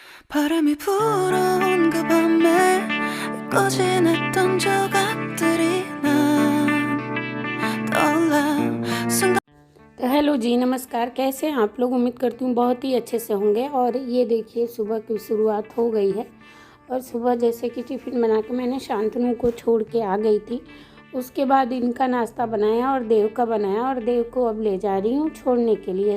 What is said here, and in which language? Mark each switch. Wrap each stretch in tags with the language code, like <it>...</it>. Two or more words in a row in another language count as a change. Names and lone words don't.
<ko>바람이 불어온 그 밤에 꺼진 했던 조각들이 난 떠올라 순간।</ko> <hi>तो हेलो जी, नमस्कार। कैसे हैं आप लोग? उम्मीद करती हूँ बहुत ही अच्छे से होंगे। और ये देखिए सुबह की शुरुआत हो गई है। और सुबह जैसे कि टिफ़िन बना के मैंने शांतनु को छोड़ के आ गई थी, उसके बाद इनका नाश्ता बनाया और देव का बनाया, और देव को अब ले जा रही हूँ छोड़ने के लिए।</hi>